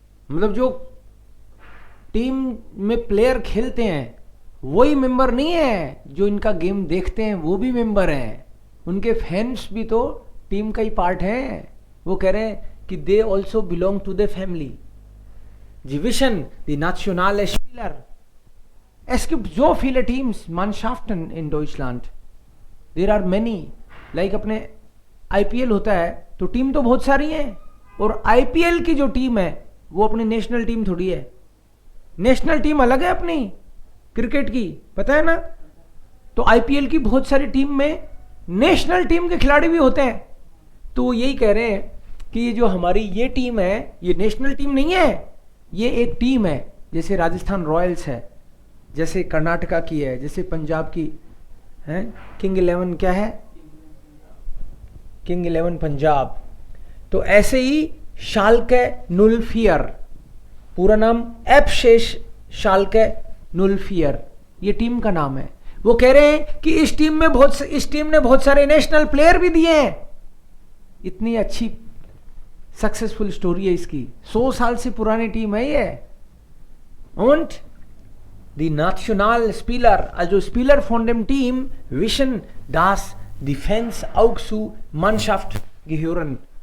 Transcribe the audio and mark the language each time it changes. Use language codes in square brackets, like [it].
[hi] मतलब जो टीम में प्लेयर खेलते हैं वही मेंबर नहीं है, जो इनका गेम देखते हैं वो भी मेंबर हैं. उनके फैंस भी तो टीम का ही पार्ट हैं. वो कह रहे हैं कि [en] They also belong to the family. [de] Die Vision, die nationale Spieler. Es gibt so viele Teams, Mannschaften in Deutschland. [en] There are many. [hi] Like अपने IPL होता है तो टीम तो बहुत सारी हैं, और IPL की जो टीम है वो अपनी नेशनल टीम थोड़ी है. नेशनल टीम अलग है अपनी क्रिकेट की, पता है ना. तो IPL की बहुत सारी टीम में नेशनल टीम के खिलाड़ी भी होते हैं. तो यही कह रहे हैं कि ये जो हमारी ये टीम है ये नेशनल टीम नहीं है, ये एक टीम है. जैसे राजस्थान रॉयल्स है, जैसे कर्नाटका की है, जैसे पंजाब की है किंग 11, क्या है किंग 11 पंजाब. तो ऐसे ही शाल्के 04, पूरा नाम एफशेश शाल्के 04, ये टीम का नाम है. वो कह रहे हैं कि इस टीम ने बहुत सारे नेशनल प्लेयर भी दिए हैं. इतनी अच्छी सक्सेसफुल स्टोरी है इसकी. 100 साल से पुरानी टीम है ये. [de] Und die Nationalspieler, also Spieler von dem Team, wissen, dass die Fans auch zu Mannschaft gehören.